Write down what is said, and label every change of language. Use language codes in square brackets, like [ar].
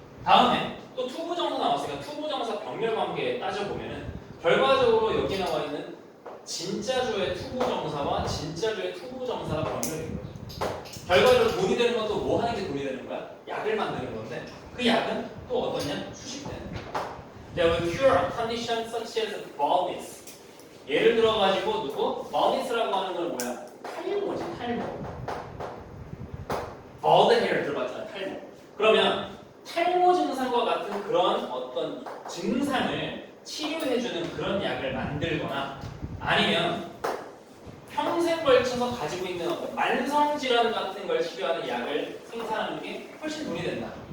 [ko] 다음에 또 투부정사 나왔으니까 투부정사 병렬 관계 따져보면은 결과적으로 여기 나와 있는 진짜주의 투부정사와 진짜주의 투부정사가 병렬인 거죠. 결과적으로 돈이 되는 것도 뭐 하는 게 돈이 되는 거야? 약을 만드는 건데 그 약은 또 어떠냐? 수식되는 거야. [en] That will cure a condition such as baldness. [ko] 예를 들어가지고 누구? baldness라고 하는 건 뭐야? 탈모지, 탈모. bald hair 들어봤잖아, 탈모. 그러면 탈모 증상과 같은 그런 어떤 증상을 치료해주는 그런 약을 만들거나 아니면 평생 걸쳐서 가지고 있는 어떤 만성질환 같은 걸 치료하는 약을 생산하는 게 훨씬 돈이 된다.